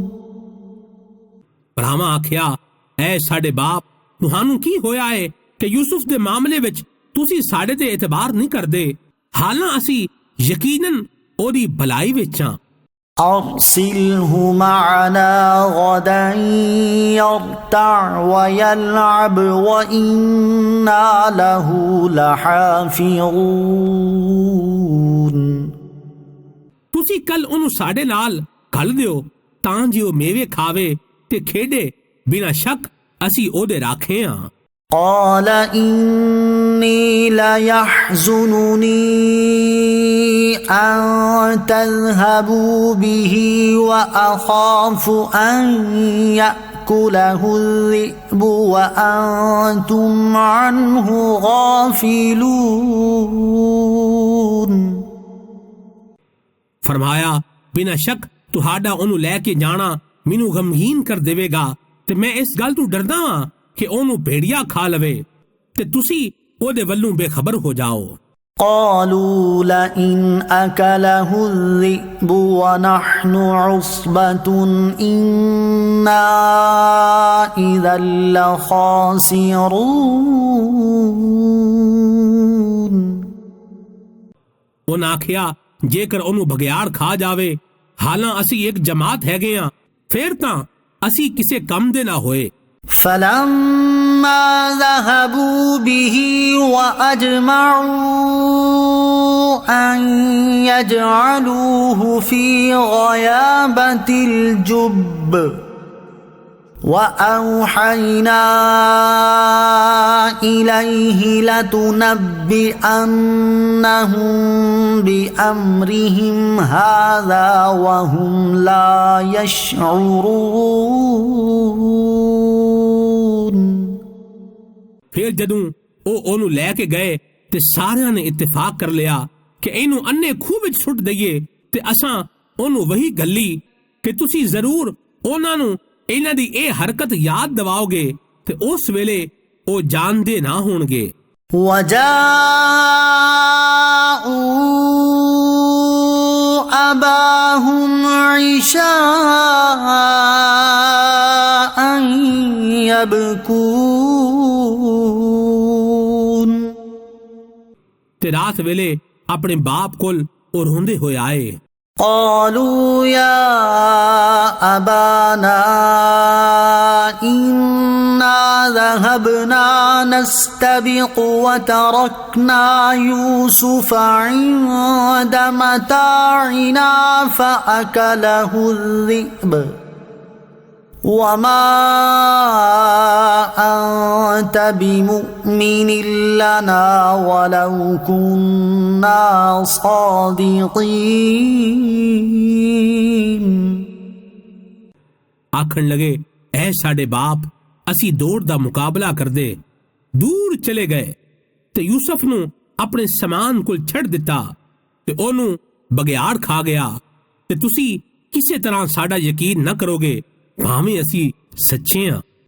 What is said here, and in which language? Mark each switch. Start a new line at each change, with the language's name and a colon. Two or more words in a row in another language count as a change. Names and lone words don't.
Punjabi: ਭਰਾਵਾਂ ਆਖਿਆ, ਐ ਸਾਡੇ ਬਾਪ, ਤੁਹਾਨੂੰ ਕੀ ਹੋਇਆ ਹੈ ਕਿ ਯੂਸੁਫ ਦੇ ਮਾਮਲੇ ਵਿੱਚ ਤੁਸੀਂ ਸਾਡੇ ਤੇ ਇਤਬਾਰ ਨਹੀਂ ਕਰਦੇ, ਹਾਲਾਂ ਅਸੀਂ ਯਕੀਨਨ ਉਹਦੀ ਭਲਾਈ ਵਿੱਚ ਹਾਂ।
Arabic: أرسله معنا غدا يرتع ويلعب وإنا له لحافظون۔
Punjabi: ਤੁਸੀਂ ਕੱਲ ਉਹਨੂੰ ਸਾਡੇ ਨਾਲ ਘੱਲ ਦਿਓ ਤਾਂ ਜੇ ਉਹ ਮੇਵੇ ਖਾਵੇ ਤੇ ਖੇਡੇ, ਬਿਨਾਂ ਸ਼ੱਕ ਅਸੀਂ ਉਹਦੇ ਰਾਖੇ ਹਾਂ।
Arabic: قال إني ليحزنني أن تذهبوا به وأخاف أن يأكله الذئب وأنتم عنه غافلون۔
Punjabi: ਫਰਮਾਇਆ, ਬਿਨਾਂ ਸ਼ੱਕ ਤੁਹਾਡਾ ਉਹਨੂੰ ਲੈ ਕੇ ਜਾਣਾ ਮੈਨੂੰ ਗਮਗੀਨ ਕਰ ਦੇਵੇਗਾ ਤੇ ਮੈਂ ਇਸ ਗੱਲ ਤੋਂ ਡਰਦਾ ਹਾਂ ਕਿ ਉਹਨੂੰ ਭੇੜੀਆ ਖਾ ਲਵੇ ਤੇ ਤੁਸੀਂ ਉਹਦੇ ਵੱਲੋਂ ਬੇਖਬਰ ਹੋ ਜਾਓ।
Arabic: قالوا لئن أكله الذئب ونحن عصبة إنا إذا لخاسرون۔
Punjabi: ਉਹਨੇ ਆਖਿਆ, ਜੇਕਰ ਉਹਨੂੰ ਬਗਿਆੜ ਖਾ ਜਾਵੇ ਹਾਲਾਂ ਅਸੀਂ ਇੱਕ ਜਮਾਤ ਹੈਗੇ ਆ, ਫਿਰ ਤਾਂ ਅਸੀਂ ਕਿਸੇ ਕੰਮ ਦੇ ਨਾ ਹੋਏ।
Arabic: فلما ذهبوا به وأجمعوا أن يجعلوه في غيابة الجب وأوحينا إليه لتنبئنهم بأمرهم هذا وهم لا يشعرون।
Punjabi: ਫਿਰ ਜਦੋਂ ਉਹ ਉਹਨੂੰ ਲੈ ਕੇ ਗਏ ਤੇ ਸਾਰਿਆਂ ਨੇ ਇਤਫਾਕ ਕਰ ਲਿਆ ਕਿ ਇਹਨੂੰ ਅੰਨੇ ਖੂਹ ਵਿੱਚ ਸੁੱਟ ਦਈਏ ਤੇ ਅਸਾਂ ਉਹਨੂੰ ਵਹੀ ਗੱਲੀ ਕਿ ਤੁਸੀਂ ਜ਼ਰੂਰ ਉਹਨਾਂ ਨੂੰ ਇਹਨਾਂ ਦੀ ਇਹ ਹਰਕਤ ਯਾਦ ਦਿਵਾਓਗੇ ਤੇ ਉਸ ਵੇਲੇ ਉਹ ਜਾਣਦੇ ਨਾ ਹੋਣਗੇ।
Arabic: وجاءوا أباهم عشاء يبكون
Punjabi: ਤੇ ਰਾਤ ਵੇਲੇ ਆਪਣੇ ਬਾਪ ਕੋਲ ਉਹ ਰੋਂਦੇ ਹੋਏ ਆਏ।
Arabic: قالوا يا أبانا إنا ذهبنا نستبق وتركنا يوسف عند متاعنا فأكله الذئب وما أنت بمؤمن لنا ولو كنا صادقين।
Punjabi: ਆਖਣ ਲੱਗੇ ਐ ਸਾਡੇ ਬਾਪ ਅਸੀਂ ਦੌੜ ਦਾ ਮੁਕਾਬਲਾ ਕਰਦੇ ਦੂਰ ਚਲੇ ਗਏ ਤੇ ਯੂਸੁਫ ਨੂੰ ਆਪਣੇ ਸਮਾਨ ਕੋਲ ਛੱਡ ਦਿੱਤਾ ਤੇ ਉਹਨੂੰ ਬਗਿਆੜ ਖਾ ਗਿਆ ਤੇ ਤੁਸੀਂ ਕਿਸੇ ਤਰ੍ਹਾਂ ਸਾਡਾ ਯਕੀਨ ਨਾ ਕਰੋਗੇ ਭਾਵੇਂ ਅਸੀਂ ਸੱਚੇ ਹਾਂ।